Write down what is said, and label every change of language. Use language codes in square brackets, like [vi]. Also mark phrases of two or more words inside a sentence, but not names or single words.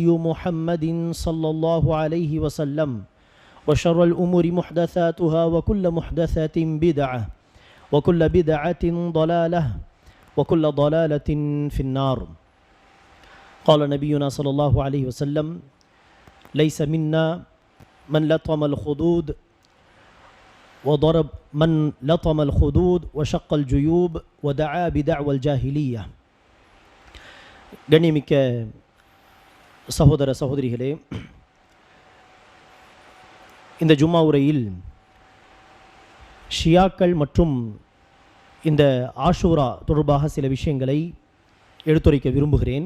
[ar] محمد صلى الله عليه وسلم وشر الأمور محدثاتها وكل محدثة بدعة وكل بدعة ضلالة وكل ضلالة في النار قال نبينا صلى الله عليه وسلم ليس منا من لطم الخدود وضرب من لطم الخدود وشق الجيوب ودعا بدعوى الجاهلية. [ta] கண்ணியமிக்க சகோதர சகோதரிகளே, இந்த ஜும்மா உரையில் ஷியாக்கள் மற்றும் இந்த ஆஷூரா தொடர்பாக சில விஷயங்களை எடுத்துரைக்க விரும்புகிறேன்.